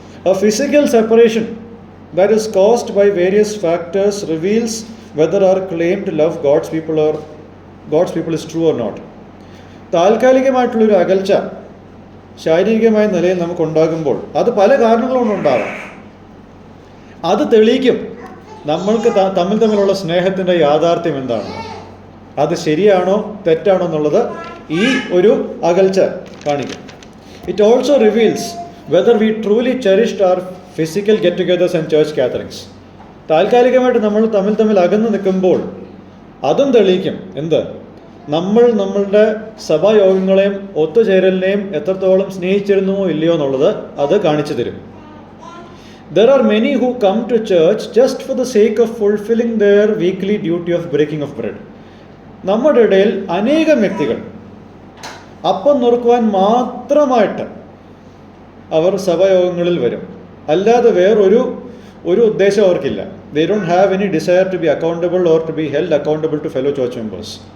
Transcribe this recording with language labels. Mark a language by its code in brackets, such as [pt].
[en] A physical separation that is caused by various factors reveals whether our claim to love God's people is true or not. [ml] താൽക്കാലികമായിട്ടുള്ളൊരു അകൽച്ച ശാരീരികമായ നിലയിൽ നമുക്കുണ്ടാകുമ്പോൾ അത് പല കാരണങ്ങളുണ്ടാകാം. അത് തെളിയിക്കും നമ്മൾക്ക് തമ്മിലുള്ള സ്നേഹത്തിൻ്റെ യാഥാർത്ഥ്യം എന്താണെന്ന്. അത് ശരിയാണോ തെറ്റാണോ എന്നുള്ളത് ഈ ഒരു അകൽച്ച കാണിക്കും. [en] It also reveals whether we truly cherished our physical get togethers and church gatherings. [ml] താൽക്കാലികമായിട്ട് നമ്മൾ തമ്മിൽ അകന്നു നിൽക്കുമ്പോൾ അതും തെളിയിക്കും എന്ത്? നമ്മളുടെ സഭായോഗങ്ങളെയും ഒത്തുചേരലിനെയും എത്രത്തോളം സ്നേഹിച്ചിരുന്നുവോ ഇല്ലയോ എന്നുള്ളത് അത് കാണിച്ചു തരും. [en] There are many who come to church just for the sake of fulfilling their weekly duty of breaking of bread. [ml] നമ്മുടെ ഇടയിൽ അനേകം വ്യക്തികൾ അപ്പം നുറുക്കുവാൻ മാത്രമായിട്ട് അവർ സഭായോഗങ്ങളിൽ വരും. അല്ലാതെ വേറൊരു ഉദ്ദേശം അവർക്കില്ല. [en] They don't have any desire to be accountable or to be held accountable to fellow church members.